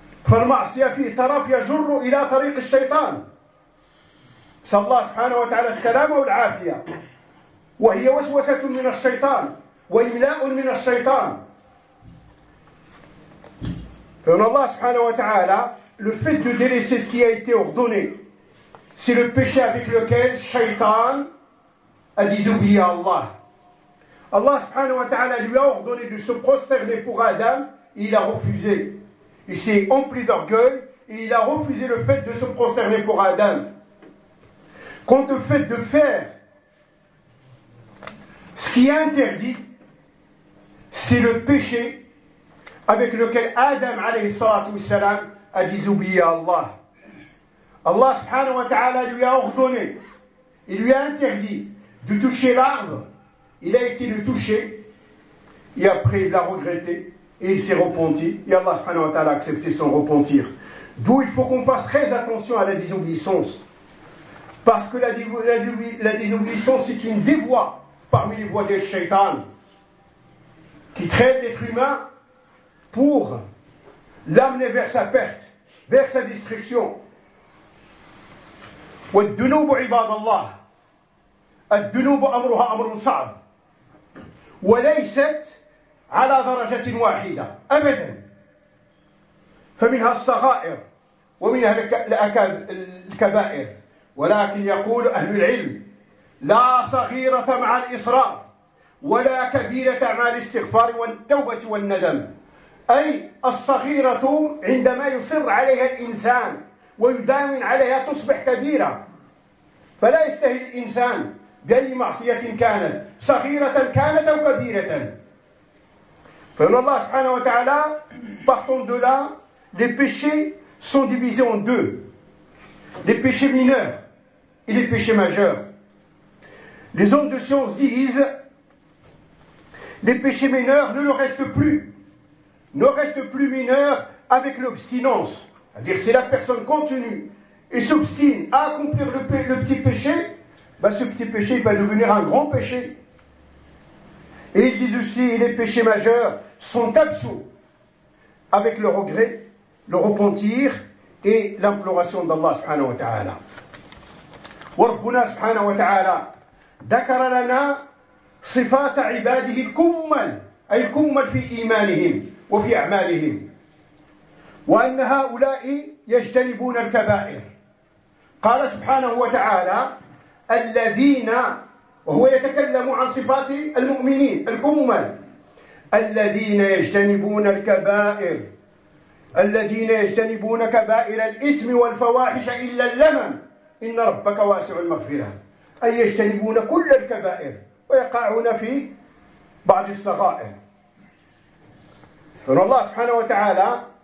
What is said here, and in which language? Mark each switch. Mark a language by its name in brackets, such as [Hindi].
[Arabic] فالمعصية في طرف يجر إلى طريق الشيطان صلى الله سبحانه وتعالى السلامة والعافية وهي وسوسة من الشيطان وإملاء من الشيطان فإن الله سبحانه وتعالى [French] le fait de délaisser ce qui a été ordonné c'est le péché avec lequel الشيطان a désobéi à Allah. Allah سبحانه وتعالى lui a ordonné de se prosterner pour Adam et il a refusé. Il s'est empli d'orgueil et il a refusé le fait de se prosterner pour Adam. Quant au fait de faire ce qui est interdit, c'est le péché avec lequel Adam alayhi salatu wassalam a désobéi à Allah. Allah subhanahu wa ta'ala lui a ordonné, il lui a interdit de toucher l'arbre, il a été le toucher, et après il l'a regretté, et il s'est repenti, et Allah subhanahu wa ta'ala a accepté son repentir. D'où il faut qu'on fasse très attention à la désobéissance. Parce que la désobéissance, c'est une des voies parmi les voies des shaitan qui traite l'être humain pour l'amener vers sa perte, vers sa destruction. [Arabic] وَالدُّنُوبُ عِبَادَ اللَّهِ الدُّنُوبُ أَمْرُهَا أَمْرٌ صَعْبٌ وَلَيْسَتْ عَلَى دَرَجَةٍ وَاحِدَةٍ أَبَدًا فَمِنْهَا الصَّغَائِرُ وَمِنْهَا الْكَبَائِرُ ولكن يقول أهل العلم لا صغيرة مع الإصرار ولا كبيرة مع الاستغفار والتوبة والندم أي الصغيرة عندما يصر عليها الإنسان ويداوم عليها تصبح كبيرة فلا يستهل الإنسان بأي معصية كانت صغيرة كانت أو كبيرة فإن الله سبحانه وتعالى [French] partant de là les péchés sont divisés en deux les péchés mineurs et les péchés majeurs. Les hommes de science disent les péchés mineurs ne le restent plus. Ne restent plus mineurs avec l'obstinence. C'est-à-dire si la personne continue et s'obstine à accomplir le petit péché, ben ce petit péché va devenir un grand péché. Et ils disent aussi les péchés majeurs sont absous avec le regret, le repentir et l'imploration d'Allah subhanahu wa ta'ala. [Arabic] وربنا سبحانه وتعالى ذكر لنا صفات عباده الكمل أي الكمل في إيمانهم وفي أعمالهم وأن هؤلاء يجتنبون الكبائر قال سبحانه وتعالى الذين وهو يتكلم عن صفات المؤمنين الكمل الذين يجتنبون الكبائر الذين يجتنبون كبائر الإثم والفواحش إلا اللمم إن ربك واسع المغفرة أي يجتنبون كل الكبائر ويقعون في بعض الصغائر فإن الله سبحانه وتعالى